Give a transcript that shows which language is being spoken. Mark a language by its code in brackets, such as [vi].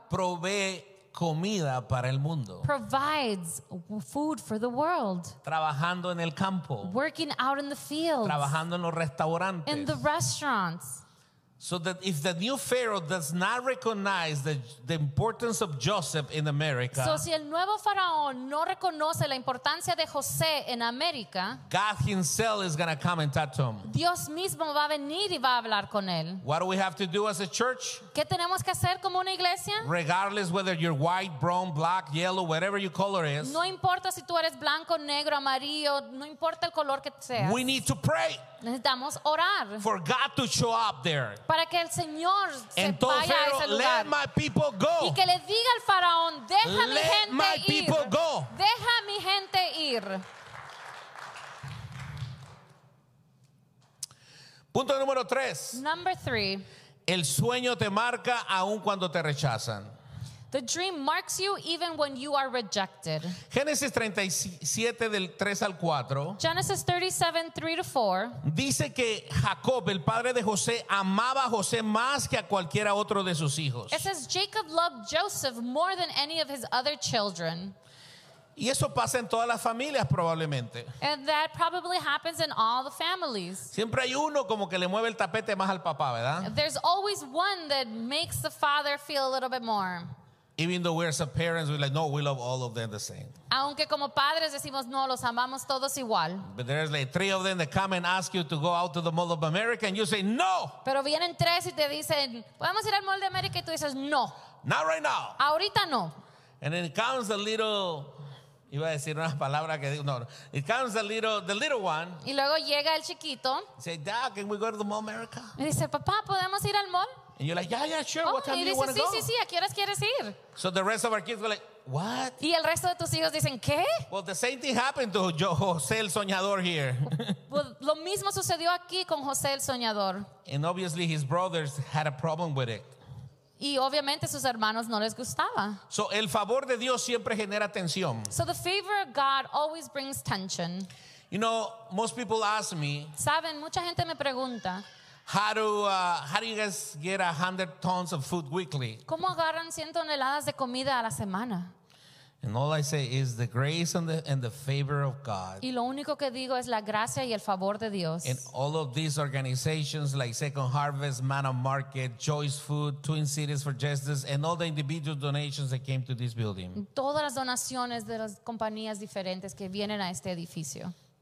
[es] Provee comida para el mundo. [en] Provides food for the world. [es] Trabajando en el campo. [en] Working out in the fields. [es] Trabajando en los restaurantes. [en] In the restaurants. So that if the new Pharaoh does not recognize the importance of Joseph in America. [es] So si el nuevo faraón no reconoce la importancia de José en América. [en] God himself is going to come and talk to him. [es] Dios mismo va a venir y va a hablar con él. [en] What do we have to do as a church? [es] ¿Qué tenemos que hacer como una iglesia? [en] Regardless whether you're white, brown, black, yellow, whatever your color is. [es] No importa si tú eres blanco, negro, amarillo, no importa el color que seas. [en] We need to pray. [es] Necesitamos orar. [en] For God to show up there. [es] Para que el Señor se entonces, vaya a ese lugar. [en] Let my people go. [es] Y que le diga al faraón, deja [en] let [es] mi gente [en] my [es] ir. [en] People go. [es] Deja mi gente ir. Punto número tres. [en] Number three. [es] El sueño te marca aun cuando te rechazan. [en] The dream marks you even when you are rejected. [es] Génesis 37 del 3 al 4. [en] Genesis 37, 3 to 4. [es] Dice que Jacob, el padre de José, amaba a José más que a cualquiera otro de sus hijos. [en] It says Jacob loved Joseph more than any of his other children. [es] Y eso pasa en todas las familias probablemente. [en] And that probably happens in all the families. [es] Siempre hay uno como que le mueve el tapete más al papá, ¿verdad? [en] There's always one that makes the father feel a little bit more. Even though we're as parents, we're like, no, we love all of them the same. [es] Aunque como padres decimos, no, los amamos todos igual. [en] But there's like three of them that come and ask you to go out to the Mall of America, and you say, no. [es] Pero vienen tres y te dicen, podemos ir al Mall de América, y tú dices, no. [en] Not right now. [es] Ahorita no. [en] And then comes a little, [es] iba a decir una palabra que digo, no. [en] It comes a little, the little one. [es] Y luego llega el chiquito. [en] Say, Dad, can we go to the Mall of America? [es] Y dice, papá, ¿podemos ir al mall? [en] And you're like, yeah, yeah, sure. Oh, what time do you want to [es] go? Sí, ¿a qué horas quieres ir? [en] So the rest of our kids were like, what? [es] Y el resto de tus hijos dicen, ¿qué? [en] Well, the same thing happened to José el Soñador here. [es] Well, lo mismo sucedió aquí con José el Soñador. [en] And obviously his brothers had a problem with it. [es] Y obviamente sus hermanos no les gustaba. So el favor de Dios siempre genera tensión. [en] So the favor of God always brings tension. You know, most people ask me. [es] Saben, mucha gente me pregunta. [en] How do you guys get 100 tons of food weekly? [es] ¿Cómo agarran 100 toneladas de comida a la semana? [en] And all I say is the grace and the favor of God. [es] Y lo único que digo es la gracia y el favor de Dios. [en] And all of these organizations like Second Harvest, Manna Market, Joyce Food, Twin Cities for Justice, and all the individual donations that came to this building. [es] Todas las donaciones de las compañías diferentes que vienen a este edificio.